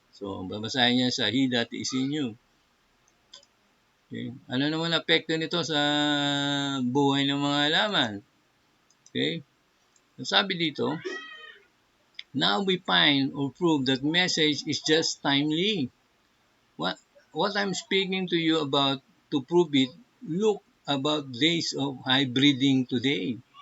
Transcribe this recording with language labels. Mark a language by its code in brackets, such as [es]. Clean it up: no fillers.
[tl] So, babasahin niya sa [en] he that is in you. [tl] Okay. Ano naman apekto nito sa buhay ng mga halaman? Okay. Sabi dito, [en] now we find or prove that message is just timely. What I'm speaking to you about to prove it, look about days of hybriding today.